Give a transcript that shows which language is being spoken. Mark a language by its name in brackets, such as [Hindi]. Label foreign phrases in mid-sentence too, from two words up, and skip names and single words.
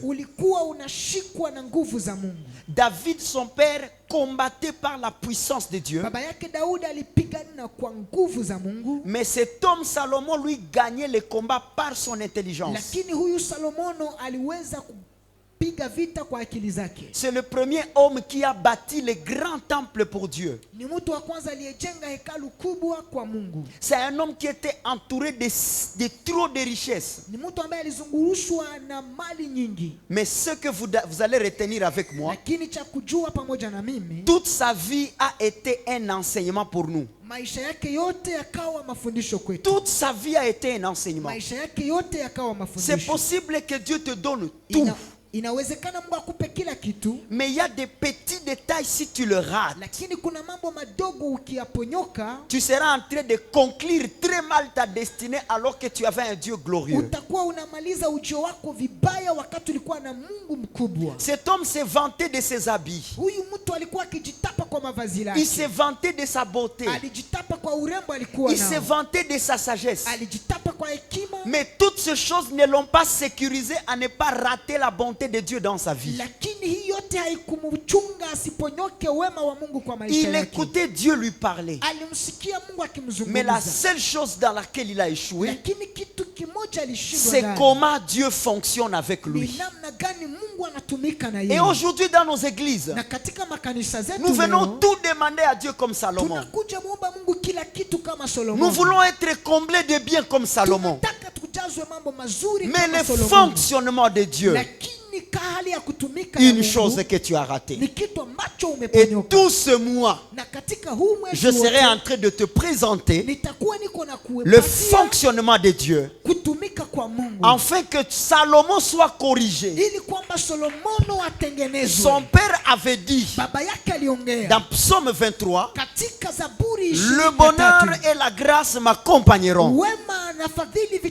[Swahili] ulikuwa unashikwa na nguvu za Mungu. [French] David, son père, combattait par la puissance de Dieu. [Swahili] Baba yake Daudi alipigana kwa nguvu za Mungu. [French] Mais cet homme Salomon, lui, gagnait le combat par son intelligence. [Swahili] Lakini huyu Salomono aliweza kupiga vita kwa akili zake. [French] C'est le premier homme qui a bâti le grand temple pour Dieu. [Swahili] Ni mtu wa kwanza aliyejenga hekalu kubwa kwa Mungu. [French] C'est un homme qui était entouré de trop de richesses. [Swahili] Ni mtu ambaye alizungurushwa na mali nyingi. [French] Mais ce que vous allez retenir avec moi, [Swahili] Lakini cha kujua pamoja na mimi, [French] toute sa vie a été un enseignement pour nous. [Swahili] maisha yake yote yakawa mafundisho kwetu. [French] Toute sa vie a été un enseignement. [Swahili] Maisha yake yote yakawa [French] C'est [Swahili] mafundisho. [French] possible que Dieu te donne tout. [Swahili] Inawezekana Mungu akupe kila kitu, [French] Mais il y a des petits détails, si tu le rates, [Swahili] lakini kuna mambo madogo ukiyaponyoka, [French] tu seras en train de conclure très mal ta destinée alors que tu avais un Dieu glorieux. [Swahili] utakuwa unamaliza ujio wako vibaya wakati ulikuwa na Mungu mkubwa. [French] Cet homme s'est vanté de ses habits. [Swahili] Huyu mtu alikuwa akijitapa kwa mavazi [French] Il [Swahili] lake. [French] s'est vanté de sa beauté. [Swahili] Alijitapa kwa urembo alikuwa [French] Il s'est [Swahili] nao. [French] vanté de sa sagesse. [Swahili] Alijitapa kwa hekima. [French] Mais toutes ces choses ne l'ont pas sécurisé à ne pas rater la bonté de Dieu dans sa vie. [Swahili] Lakini hii yote haikumchunga asiponyoke wema wa Mungu kwa maisha [French] Il [Swahili] yake. [French] écoutait Dieu lui parler. [Swahili] Alimsikia Mungu [French] Mais la [Swahili] akimzungumza. [French] seule chose dans laquelle il a échoué, [Swahili] Lakini kitu kimoja alishindwa [French] c'est [Swahili] ndani. [French] comment Dieu fonctionne avec [Swahili] Ni [French] lui. [Swahili] namna gani Mungu anatumika na [French] Et [Swahili] yeye. [French] aujourd'hui dans nos églises, [Swahili] Na katika makanisa zetu [French] nous venons [Swahili] leo, [French] tout demander à Dieu comme Salomon. [Swahili] tunakuja muomba Mungu kila kitu kama [French] Nous [Swahili] Solomon. [French] voulons être comblés de biens comme Salomon. [Swahili] Tunataka tujazwe mambo mazuri [French] Mais [Swahili] kama [French] le [Swahili] Solomon. [French] fonctionnement de Dieu, [Swahili] Lakini hali ya kutumika na [French] une [Swahili] Mungu [French] chose que tu as ratée. [Swahili] ni kitu ambacho [French] Et [Swahili] umeponyoka. [French] tout ce mois, [Swahili] Na katika huu mwezi [French] je serai [Swahili] wote, [French] en train de te présenter [Swahili] nitakuwa niko na [French] le [Swahili] kuepatia [French] fonctionnement de Dieu, [Swahili] kutumika kwa Mungu, [French] afin que Salomon soit corrigé. [Swahili] ili kwamba Solomono atengenezwe. [French] Son père avait dit [Swahili] Baba yake aliongea [French] dans Psaume 23, [Swahili] katika Zaburi [French] le bonheur [Swahili] 23, [French] et la grâce m'accompagneront. [Swahili] wema na fadhili [French] Mais